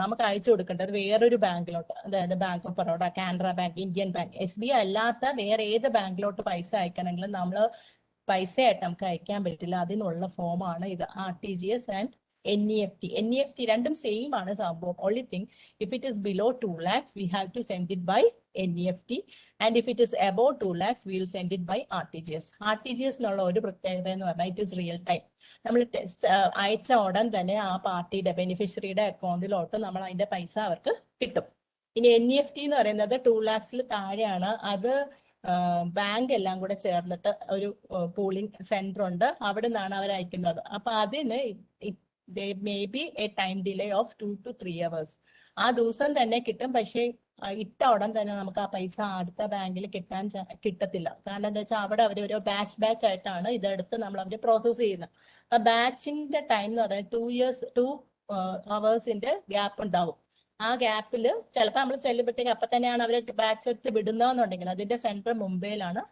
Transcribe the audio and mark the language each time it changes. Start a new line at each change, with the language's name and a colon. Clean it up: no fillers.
Malayalam: നമുക്ക് അയച്ചു കൊടുക്കേണ്ടത് വേറൊരു ബാങ്കിലോട്ട്, അതായത് bank of Baroda, Canara bank, Indian bank, SBI അല്ലാത്ത വേറെ ഏത് ബാങ്കിലോട്ട് പൈസ അയക്കണമെങ്കിലും നമ്മൾ പൈസയായിട്ട് നമുക്ക് അയക്കാൻ പറ്റില്ല. അതിനുള്ള ഫോമാണ് ഇത്, RTGS ആൻഡ് NEFT. NEFT രണ്ടും സെയിം ആണ് സംഭവം.
English: Only thing if it is below 2 lakhs we have to send it by NEFT, and if it is above 2 lakhs we will send it by RTGS.
Malayalam: RTGS എന്നുള്ള ഒരു പ്രത്യേകത എന്ന് പറഞ്ഞാൽ
English: It is real time.
Malayalam: നമ്മൾ അയച്ച ഉടൻ തന്നെ ആ പാർട്ടിയുടെ ബെനിഫിഷ്യറിയുടെ അക്കൗണ്ടിലോട്ട് നമ്മൾ അതിന്റെ പൈസ അവർക്ക് കിട്ടും. ഇനി NEFT എന്ന് പറയുന്നത് 2 lakhs താഴെയാണ്. അത് ബാങ്ക് എല്ലാം കൂടെ ചേർന്നിട്ട് ഒരു പൂളിംഗ് സെന്റർ ഉണ്ട്, അവിടെ നിന്നാണ് അവർ അയക്കുന്നത്. അപ്പൊ അതിന്
English: there may be a time delay of 2 to 3 hours.
Malayalam: ആ ദിവസം തന്നെ കിട്ടും, പക്ഷേ ഇട്ട ഉടൻ തന്നെ നമുക്ക് ആ പൈസ അടുത്ത ബാങ്കിൽ കിട്ടത്തില്ല. കാരണം എന്താ വെച്ചാൽ അവിടെ അവർ ഒരു ബാച്ച് ആയിട്ടാണ് ഇതെടുത്ത് നമ്മൾ അവർ പ്രോസസ് ചെയ്യുന്നത്. അപ്പൊ ബാച്ചിന്റെ ടൈം എന്ന് പറയുന്നത് 2 hours ഗ്യാപ്പ് ഉണ്ടാവും. ആ ഗ്യാപ്പിൽ ചിലപ്പോൾ നമ്മൾ ചെല്ലുമ്പോഴത്തേക്ക് അപ്പൊ തന്നെയാണ് അവർ ബാച്ച് എടുത്ത് വിടുന്നതെന്നുണ്ടെങ്കിൽ അതിന്റെ സെന്റർ മുംബൈയിലാണ്.